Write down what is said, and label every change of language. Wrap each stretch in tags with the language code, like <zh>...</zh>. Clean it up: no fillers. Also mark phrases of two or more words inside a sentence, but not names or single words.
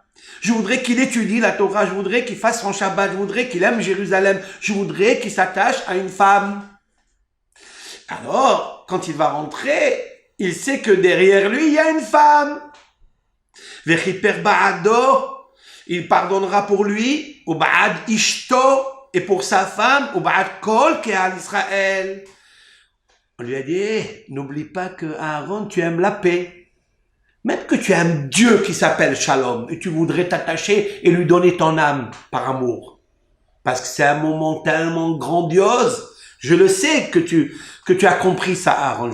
<fr>Je voudrais qu'il étudie la Torah, je voudrais qu'il fasse son Shabbat, je voudrais qu'il aime Jérusalem, je voudrais qu'il s'attache à une femme. Alors, quand il va rentrer, il sait que derrière lui, il y a une femme.</fr> <he>וכפר בעדו,</he> <fr>il pardonnera pour lui,</fr> <he>ובעד אשתו,</he> <fr>et pour sa femme,</fr> <he>ובעד כל קהל ישראל.</he> <fr>On lui a dit, n'oublie pas que Aaron, tu aimes la paix. Même que tu aimes Dieu qui s'appelle Shalom, et tu voudrais t'attacher et lui donner ton âme par amour. Parce que c'est un moment tellement grandiose. Je le sais que tu as compris ça, Aaron.</fr>